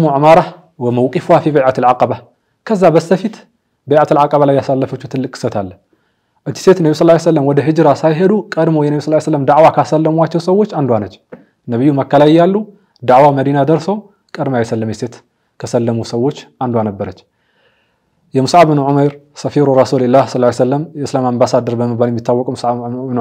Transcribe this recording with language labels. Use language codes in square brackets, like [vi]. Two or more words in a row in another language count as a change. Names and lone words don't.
[am] ዑማራ [ar] وموقفها في بيعة العقبة [am] ከዛ በስተፊት [ar] بيعة العقبة [am] ላይ ያሳለፈችው ትልቅ ክስተት አለ እቺ ሴት ነብዩ [ar] صلى الله عليه وسلم [am] ወደ ሂጅራ ሳይሄዱ ቀድሞ የነብዩ [ar] صلى الله عليه وسلم [am] ዳዕዋ ካሰለሟቸው ሰዎች አንዷ ነች ነብዩ መካ ላይ ያሉ ዳዕዋ መዲና ደርሶ ቀድማ የሰለመች ሴት ከሰለሙ ሰዎች አንዷ ነበረች የሙስዓብ ብን ዑመይር [ar] سفير رسول الله صلى الله عليه وسلم [am] የእስላም አምባሳደር በመባል የሚታወቀው ሙስዓብ ብን